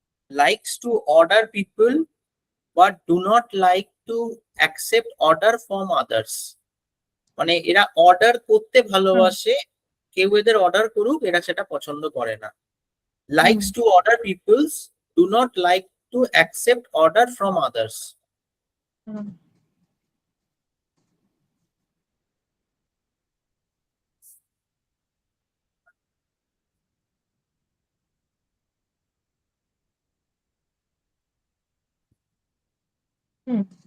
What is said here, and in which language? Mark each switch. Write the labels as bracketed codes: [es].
[en] likes to order people but do not like to accept order from others. [bn] মানে এরা order করতে ভালোবাসে, কেউ এদের অর্ডার করুক এরা সেটা পছন্দ করে না। [en] likes to order peoples, do not like to accept order from others. Hmm, hmm,